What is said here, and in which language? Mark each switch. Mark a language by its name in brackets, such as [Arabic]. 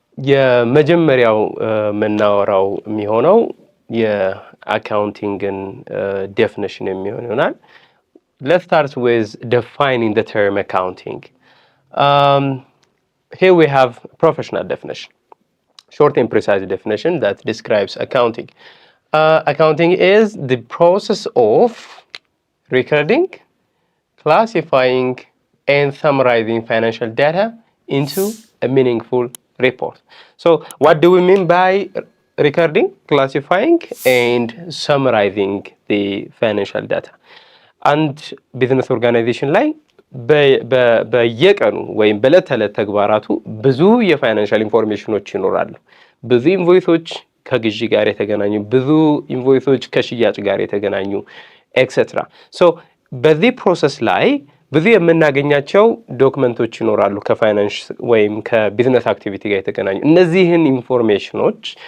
[Amharic] የመጀመሪያው የምናወራው የሚሆነው የአካውንቲንግን definition ይሆናል። [English] Let's start with defining the term accounting. Here we have professional definition, short and precise definition that describes accounting. Accounting is the process of recording, classifying, and summarizing financial data into a meaningful report. So what do we mean by recording, classifying, and summarizing the financial data? [Amharic] And business organization ላይ በየቀኑ ወይም በዕለት ተዕለት ተግባራቱ ብዙ የፋይናንሻል ኢንፎርሜሽኖች ይኖራሉ። ብዙ ኢንቮይሶች ከግዢ ጋር የተገናኙ፣ ብዙ ኢንቮይሶች ከሽያጭ ጋር የተገናኙ ኤክሴትራ። ሶ በዚህ ፕሮሰስ ላይ ብዙ የምናገኛቸው ዶክመንቶች ይኖራሉ ከፋይናንስ ወይም ከቢዝነስ አክቲቪቲ ጋር የተገናኙ። እነዚህን ኢንፎርሜሽኖች